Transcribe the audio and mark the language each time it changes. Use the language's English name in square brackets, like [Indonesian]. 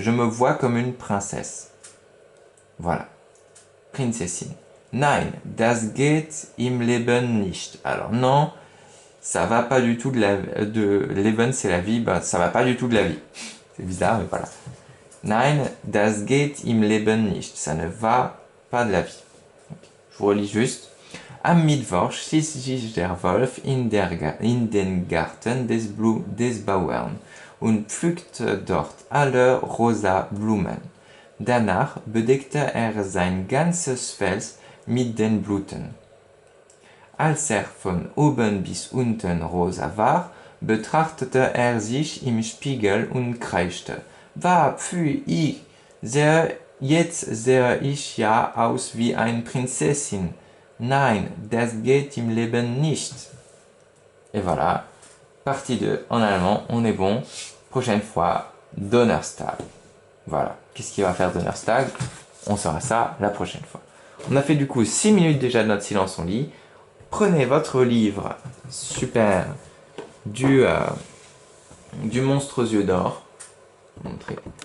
[French] Je me vois comme une princesse. Voilà. Prinzessin. [German] Nein, das geht im Leben nicht. [French] Alors non, ça va pas du tout de Leben, c'est la vie, bah, ça va pas du tout de la vie. C'est bizarre, mais voilà. [German] Nein, das geht im Leben nicht. [French] Ça ne va pas de la vie. Je vous relis juste. [German] Am Mittwoch schlich sich der Wolf in den Garten des Bauern und pflückte dort alle rosa Blumen. Danach bedeckte er sein ganzes Feld mit den Blüten. Als er von oben bis unten rosa war, betrachtete er sich im Spiegel und kreischte. Pfui, jetzt sehe ich ja aus wie eine Prinzessin. Nein, das geht im Leben nicht. [French] Et voilà, partie 2 en allemand, on est bon. Prochaine fois, Donnerstag. Voilà, qu'est-ce qu'il va faire Donnerstag? On saura ça la prochaine fois. On a fait du coup 6 minutes déjà de notre silence en lit. Prenez votre livre, super, du monstre aux yeux d'or. Montrer.